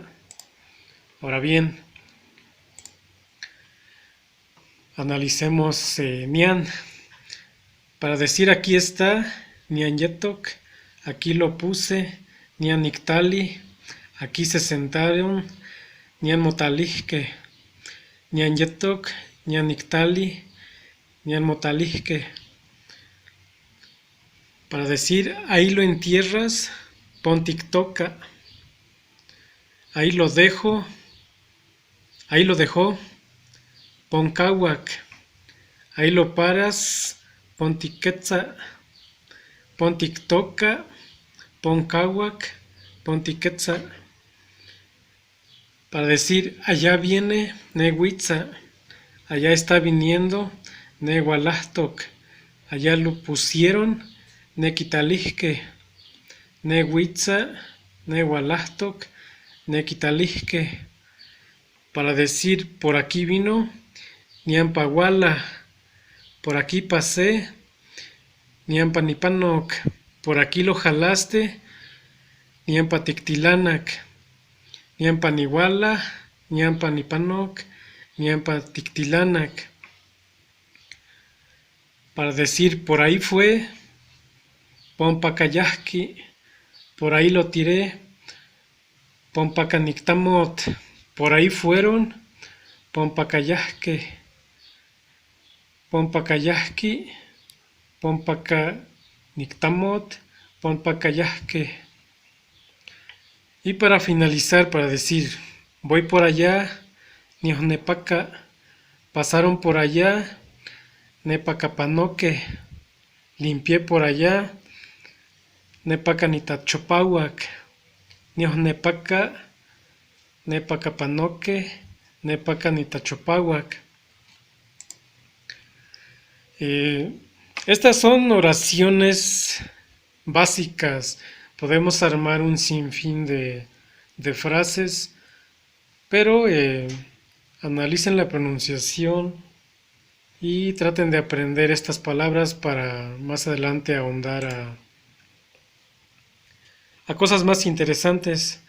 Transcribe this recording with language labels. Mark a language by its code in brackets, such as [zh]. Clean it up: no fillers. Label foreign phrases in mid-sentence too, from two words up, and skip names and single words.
[es] Ahora bien, analicemos nian. Para decir aquí está, nianyetok, aquí lo puse, nianiktali, aquí se sentaron, [nah] nianmotalihke, nianyetok, nianiktali, nianmotalihke. [es] Para decir ahí lo entierras, [nah] pon tiktoka, [es] ahí lo dejo, ahí lo dejó, [nah] pon kawak, [es] ahí lo paras, [nah] pon tiketza, pon tiktoka, pon kawak, pon tiketza. [es] Para decir allá viene, nehuitza, allá está viniendo, nehualahtok, allá lo pusieron, [nah] nequitalihke, nehuitza, nehualahtok, nequitalihke. [es] Para decir por aquí vino, niampahuala, por aquí pasé, niampanipanok, por aquí lo jalaste, [nah] niampatictilanac, niampanihuala, niampanipanok, niampatictilanac. [es] Para decir por ahí fue, pompacayahki, por ahí lo tiré, pompacanictamot, por ahí fueron, [nah] pompacayahque, pompacayahki, pompacanictamot, pompacayahque. [es] Y para finalizar, para decir voy por allá, niohnepaca, pasaron por allá, nepacapanoque, limpié por allá, [nah] nepacanitachopahuac, niohnepaca, nepacapanoque, nepacanitachopahuac. [es] Estas son oraciones básicas. Podemos armar un sinfín de frases, pero analicen la pronunciación y traten de aprender estas palabras para más adelante ahondar a cosas más interesantes.